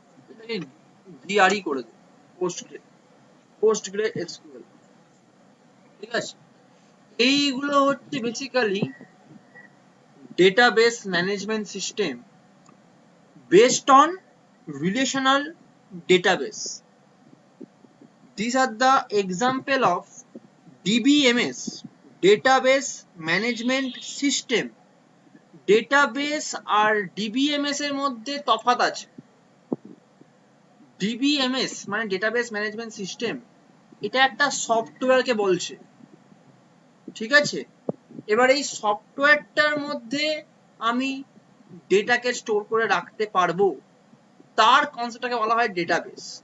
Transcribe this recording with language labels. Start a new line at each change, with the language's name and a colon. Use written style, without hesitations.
Bangla: এটাকে জিআরই করে দেব, post grey SQL. ঠিক আছে, এইগুলো হচ্ছে basically database management system
English: based on relational database. These are the example of DBMS, database management system.
Bangla: Database আর DBMS এর মধ্যে তফাৎ আছে। ডিবিএমএস মানে ডেটাবেস ম্যানেজমেন্ট সিস্টেম, এটা একটা সফটওয়্যারকে বলছে। ঠিক আছে, এবার এই সফটওয়্যারটার মধ্যে আমি ডেটাকে স্টোর করে রাখতে পারবো, তার কনসেপ্টটাকে বলা হয় ডেটাবেস।